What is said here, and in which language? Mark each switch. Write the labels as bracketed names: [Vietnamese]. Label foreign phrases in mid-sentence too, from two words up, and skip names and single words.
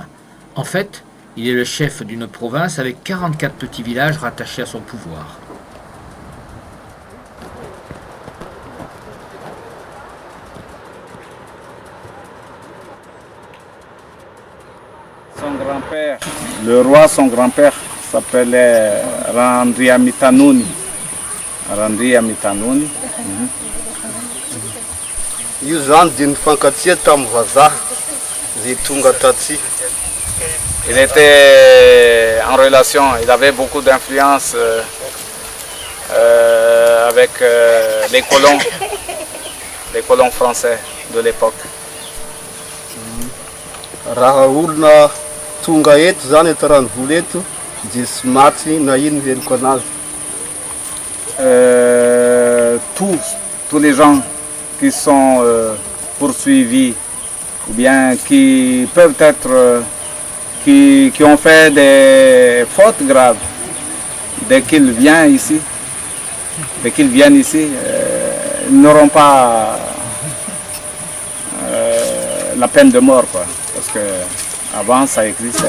[French] En fait, il est le chef d'une province avec 44 petits villages rattachés à son pouvoir. Son grand-père, le roi, son grand-père, s'appelait Randriamitanuni. Randriamitanuni. [Malagasy] Io zany dia nifankatia tamin'ny vazaha zay tonga taty. [French] Il était en relation, il avait beaucoup d'influence avec les colons français de l'époque. [Malagasy] Raha olona tonga eto zany eto ranovola eto dia tsy maty na ino henoko anazy. [French] Tous les gens qui sont poursuivis ou bien qui peuvent être qui ont fait des fautes graves dès qu'ils viennent ici, ils n'auront pas la peine de mort, quoi, parce que avant ça existait.